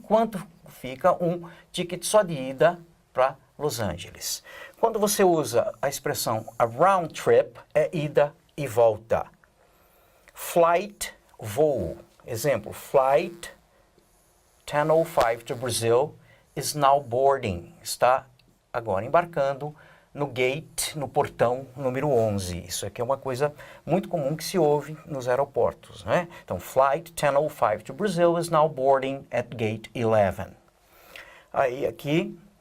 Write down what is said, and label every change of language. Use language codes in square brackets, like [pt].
[pt] Quanto fica um ticket só de ida para Los Angeles? Quando você usa a expressão [en] a round trip, [pt] é ida e volta. Flight, voo. [en] Exemplo, flight 10:05 to Brazil is now boarding. [pt] Está agora embarcando no gate, no portão número 11. Isso aqui é uma coisa muito comum que se ouve nos aeroportos, né? [en] Então, flight 10:05 to Brazil is now boarding at gate 11. [pt] Aí aqui,